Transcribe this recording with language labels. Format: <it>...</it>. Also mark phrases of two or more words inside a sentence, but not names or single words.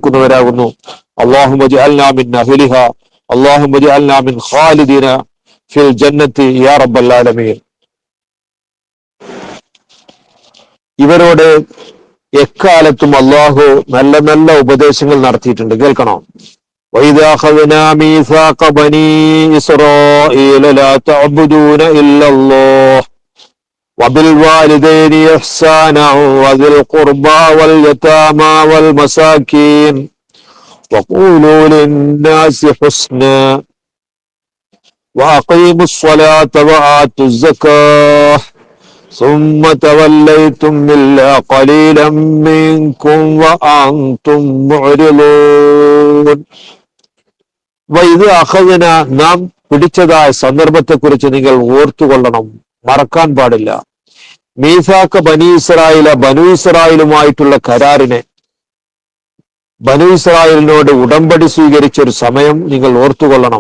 <ar>اللهم اجعلنا من أهله، اللهم اجعلنا من الخالدين في الجنة يا رب العالمين.</ar> <ml>ഇവരോട് എക്കാലത്തും അള്ളാഹു നല്ല നല്ല ഉപദേശങ്ങൾ നടത്തിയിട്ടുണ്ട്. കേൾക്കണം.</ml> <ar>وَإِذَا أَخَذْنَا مِيثَاقَ بَنِي إِسْرَائِيلَ لَا تَعْبُدُونَ إِلَّا اللَّهَ وَبِالْوَالِدَيْنِ إِحْسَانًا وَذِي الْقُرْبَى وَالْيَتَامَى وَالْمَسَاكِينِ وَقُولُوا لِلنَّاسِ حُسْنًا وَأَقِيمُوا الصَّلَاةَ وَآتُوا الزَّكَاةَ ثم توليتم إلا قليلا منكم وأنتم معرضون. وإذ أخذنا,</ar> <ml>നാം പിടിച്ചതായ സന്ദർഭത്തെക്കുറിച്ച് നിങ്ങൾ ഓർത്തുകൊള്ളണം, മറക്കാൻ പാടില്ല.</ml> <ar>ميثاق بني إسرائيل,</ar> <ml>ബനു ഇസ്രായേലുമായിട്ടുള്ള കരാറിനെ, ബനു ഇസ്രായേലിനോട് ഉടമ്പടി സ്വീകരിച്ചൊരു സമയം നിങ്ങൾ ഓർത്തുകൊള്ളണം.</ml>